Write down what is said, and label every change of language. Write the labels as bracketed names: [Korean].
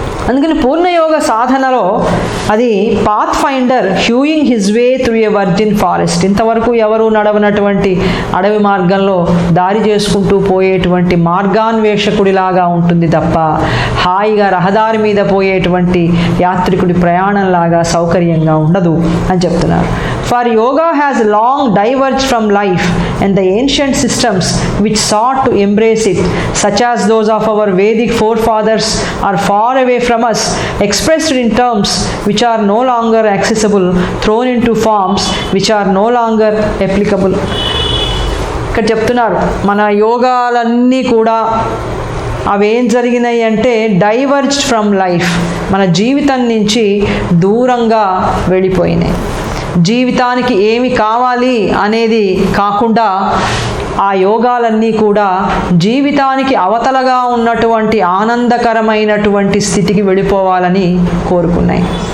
[Telugu] అందుకని పూర్ణయోగ సాధనలో అది [English] Path finder hewing his way through a virgin forest. [Telugu] ఇంతవరకు ఎవరు నడవనటువంటి అడవి మార్గంలో దారి చేసుకుంటూ పోయేటువంటి మార్గాన్వేషకుడిలాగా ఉంటుంది తప్ప హాయిగా రహదారి మీద పోయేటువంటి యాత్రికుడి ప్రయాణంలాగా సౌకర్యంగా ఉండదు అని చెప్తున్నారు. [English] For yoga has long diverged from life, and the ancient systems which sought to embrace it, such as those of our Vedic forefathers, are far away from us, expressed in terms which are no longer accessible, thrown into forms which are no longer applicable. [Telugu] ఇక్కడ చెప్తున్నారు మన యోగాలన్నీ కూడా అవేం జరిగినాయి అంటే [English] diverged from life, [Telugu] మన జీవితం నుంచి దూరంగా వెళ్ళిపోయినాయి. జీవితానికి ఏమి కావాలి అనేది కాకుండా ఆ యోగాలన్నీ కూడా జీవితానికి అవతలగా ఉన్నటువంటి ఆనందకరమైనటువంటి స్థితికి వెళ్ళిపోవాలని కోరుకున్నాయి.